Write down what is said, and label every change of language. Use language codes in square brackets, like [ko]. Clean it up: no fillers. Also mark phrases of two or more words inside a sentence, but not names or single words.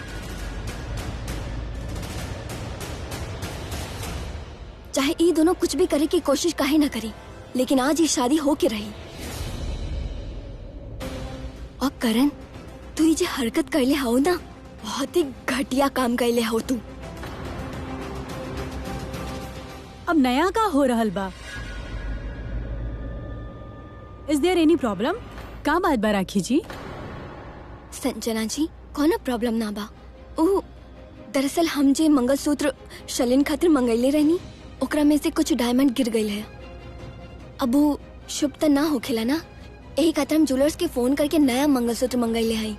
[bho] चाहे ये दोनों कुछ भी करे की कोशिश काहे ना करी, लेकिन आज ही शादी हो के रही। और करण तू ये जो हरकत कैले हो ना, बहुत ही घटिया काम कैले हो तू। अब नया का हो रहल बा? [en] Is there any problem? [bho] का बात बा राखी जी? संजना जी कोनो प्रॉब्लम ना बा। ओ दरअसल हम जे मंगलसूत्र शलिन खातिर मंगैले रहनी, ओकरा में से कुछ डायमंड गिर गई है। अब वो शुभ त ना होखेला ना, यही खातिर हम ज्वेलर्स के फोन करके नया मंगलसूत्र मंगैले हैं।